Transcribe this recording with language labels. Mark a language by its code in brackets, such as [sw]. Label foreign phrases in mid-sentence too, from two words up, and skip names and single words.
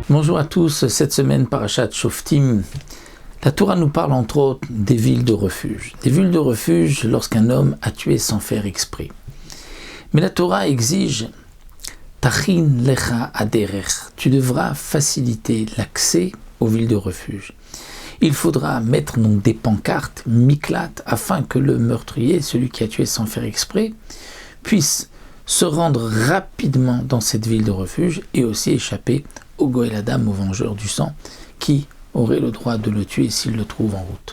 [fr] Bonjour à tous, cette semaine Parashat Shoftim, la Torah nous parle entre autres des villes de refuge. Des villes de refuge lorsqu'un homme a tué sans faire exprès. Mais la Torah exige [he] תכין לך הדרך, [fr] tu devras faciliter l'accès aux villes de refuge. Il faudra mettre donc des pancartes, miklat, afin que le meurtrier, celui qui a tué sans faire exprès, puisse se rendre rapidement dans cette ville de refuge et aussi échapper au [he] גואל הדם, [fr] au vengeur du sang, qui aurait le droit de le tuer s'il le trouve en route.